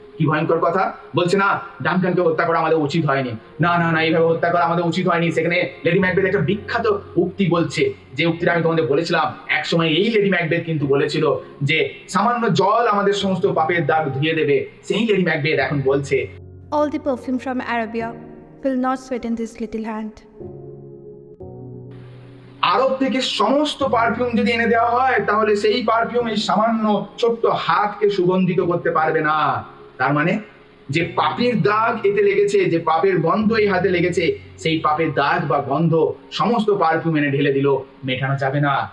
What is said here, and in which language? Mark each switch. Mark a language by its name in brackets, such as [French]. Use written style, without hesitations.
[Bangla] কি ভয়ঙ্কর কথা বলছে? না, ডানকানকে হত্যা করা আমাদের উচিত হয়নি, না না না, এইভাবে হত্যা করা আমাদের উচিত হয়নি। সেখানে লেডি ম্যাকবেথ একটা বিখ্যাত উক্তি বলছে, যে উক্তিটা আমি তোমাদের বলেছিলাম এক সময়। এই লেডি ম্যাকবেথ কিন্তু বলেছিল যে সামান্য জল আমাদের সমস্ত পাপের দাগ ধুয়ে দেবে। সেই লেডি ম্যাকবেথ এখন বলছে, [English] All the perfume from Arabia will not sweeten this little hand. [Bangla] আরব থেকে সমস্ত পারফিউম যদি এনে দেওয়া হয় তাহলে সেই পারফিউম এই সামান্য ছোট্ট হাতকে সুগন্ধিত করতে পারবে না। তার মানে যে পাপের দাগ এতে লেগেছে, যে পাপের গন্ধ এই হাতে লেগেছে, সেই পাপের দাগ বা গন্ধ সমস্ত পারফিউম এনে ঢেলে দিল, মেটানো যাবে না।